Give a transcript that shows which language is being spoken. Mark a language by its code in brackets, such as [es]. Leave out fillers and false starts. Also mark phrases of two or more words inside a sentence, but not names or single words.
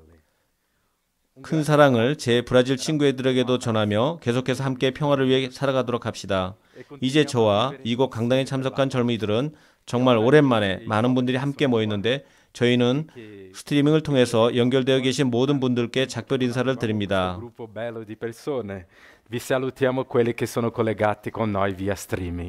[ko] 큰 사랑을 제 브라질 친구들에게도 전하며 계속해서 함께 평화를 위해 살아가도록 합시다. 이제 저와 이곳 강당에 참석한 젊은이들은 정말 오랜만에 많은 분들이 함께 모였는데 저희는 스트리밍을 통해서 연결되어 계신 모든 분들께 작별 인사를 드립니다. [it] Vi salutiamo quelli che sono collegati con noi via streaming.